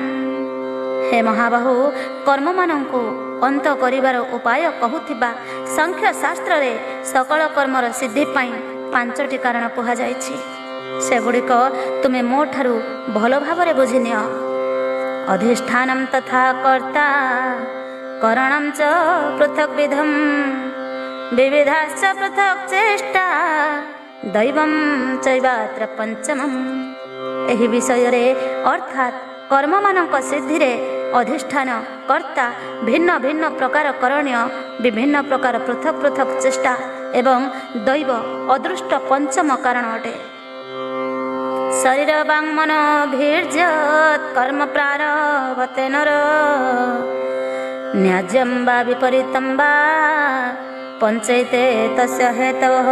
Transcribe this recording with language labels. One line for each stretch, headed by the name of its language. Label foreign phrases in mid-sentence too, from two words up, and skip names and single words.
Odia: ହେ ମହାବାହୁ, କର୍ମମାନଙ୍କୁ ଅନ୍ତ କରିବାର ଉପାୟ କହୁଥିବା ସଂଖ୍ୟ ଶାସ୍ତ୍ରରେ ସକଳ କର୍ମର ସିଦ୍ଧି ପାଇଁ 5ଟି କାରଣ କୁହାଯାଇଛି। ସେଗୁଡ଼ିକ ତୁମେ ମୋ ଠାରୁ ଭଲ ଭାବରେ ବୁଝିନିଅ।
Sanskrit: ଅଧିଷ୍ଠାନଂ ତଥା କର୍ତ୍ତା କरणं च पृथक् विधं विविधाश्च पृथक् चेष्टा दैवं चैवात्र पंचमम्।
Odia: ଏହି ବିଷୟରେ ଅର୍ଥାତ୍ କର୍ମମାନଙ୍କ ସିଦ୍ଧିରେ ଅଧିଷ୍ଠାନ କର୍ତ୍ତା ଭିନ୍ନ ଭିନ୍ନ ପ୍ରକାର କରଣୀୟ ବିଭିନ୍ନ ପ୍ରକାର ପୃଥକ ପୃଥକ ଚେଷ୍ଟା ଏବଂ ଦୈବ ଅଦୃଷ୍ଟ ପଞ୍ଚମ କାରଣ ଅଟେ।
Sanskrit: ଶରୀର ବାଙ୍ଗ୍ମନ ଭୀର୍ଯ୍ୟତ୍ କର୍ମ ପ୍ରାରଭତେ ନର ନ୍ୟାଯ୍ୟଂ ବା ବିପରୀତଂ ବା ପଞ୍ଚୈତେ ତସ୍ୟ ହେତବଃ।